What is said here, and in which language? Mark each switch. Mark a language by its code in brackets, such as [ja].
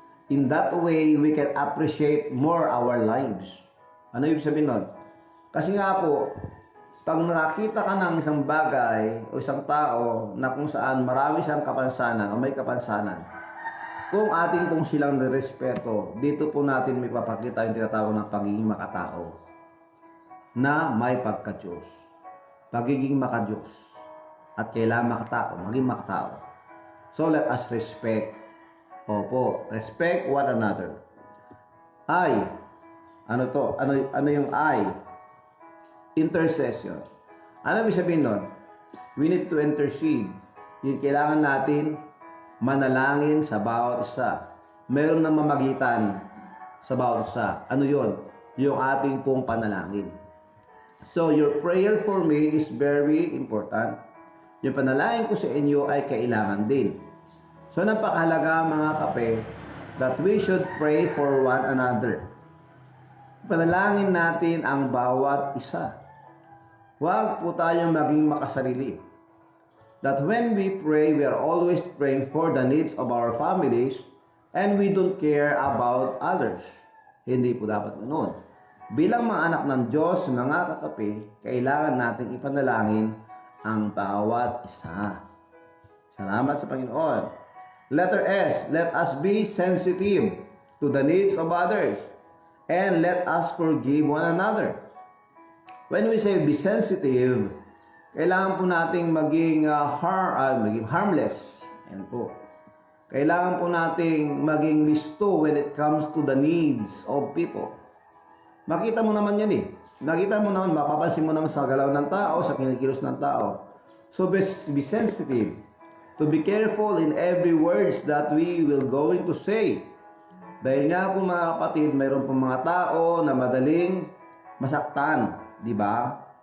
[en] In that way, we can appreciate more our lives. [tl] Ano ibig sabihin nun? Kasi nga po, pag nakakita ka ng isang bagay o isang tao na kung saan marami siyang kapansanan o may kapansanan, kung ating pong silang nirespeto, dito po natin may papakita yung tinatawag ng pagiging makatao na may pagka-Diyos. Pagiging maka-Diyos. At kailangan makatao, maging makatao. [en] So let us respect. Opo, respect one another. [tl] I, ano to? Ano yung I? Intercession. Ano ibig sabihin nun? [en] We need to intercede. [tl] Yung kailangan natin manalangin sa bawat isa. Meron na mamagitan sa bawat isa. Ano yun? Yung ating pong panalangin. [en] So, your prayer for me is very important. [tl] Yung panalangin ko sa inyo ay kailangan din. So, napakahalaga mga kape [en] that we should pray for one another. [tl] Panalangin natin ang bawat isa. Huwag po tayong maging makasarili. [en] That when we pray, we are always praying for the needs of our families and we don't care about others. [tl] Hindi po dapat ganoon. Bilang mga anak ng Diyos, mga kakape, kailangan natin ipanalangin ang bawat isa. Salamat sa Panginoon. [en] Letter S, let us be sensitive to the needs of others and let us forgive one another. When we say be sensitive, [tl] kailangan po nating maging harmless. Yan po. Kailangan po nating maging listo [en] when it comes to the needs of people. [tl] Makita mo naman yan eh. Nakita mo naman, mapapansin mo naman sa galaw ng tao, sa kinikilos ng tao. [en] So be sensitive To be careful in every words that we will going to say. [tl] Dahil nga po mga kapatid, mayroon po mga tao na madaling masaktan, di ba?